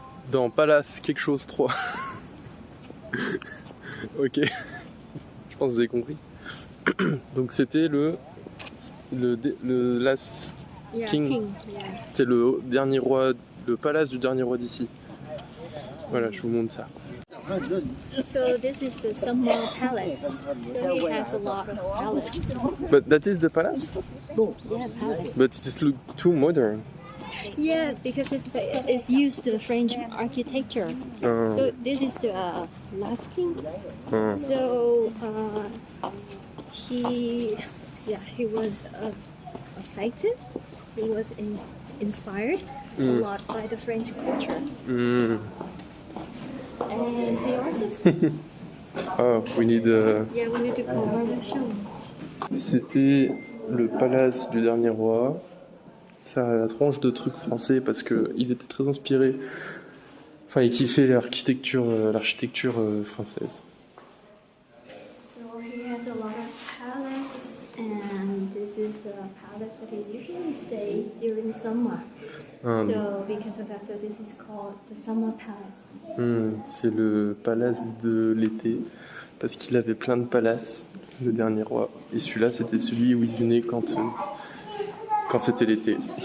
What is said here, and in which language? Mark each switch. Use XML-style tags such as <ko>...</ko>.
<fr>Dans Palace quelque chose 3. Ok, je pense que vous avez compris. Donc c'était le Last King.</fr> <en>Yeah.</en> <fr>C'était le dernier roi, le palace du dernier roi d'ici. Voilà, je vous montre ça.</fr> <en>So this is the Summer Palace. So it has a lot of palace. But that is the palace? Yeah, palace. But it is look too modern. Yeah, because it's used to French architecture. So this is the last king. So he was affected. He was inspired a lot by the French culture. And he also. Oh, we need. Yeah, we need to cover the show.</en> <fr>C'était le palace du dernier roi. Ça a la tronche de trucs français parce que il était très inspiré. Enfin, il kiffait l'architecture française.</fr> <en>So he has a lot of palace, and this is the palace that he usually stay during summer. So because of that, so this is called the Summer Palace.</en> <fr>C'est le palace de l'été parce qu'il avait plein de palaces, le dernier roi. Et celui-là, c'était celui où il venait quand c'était l'été.</fr>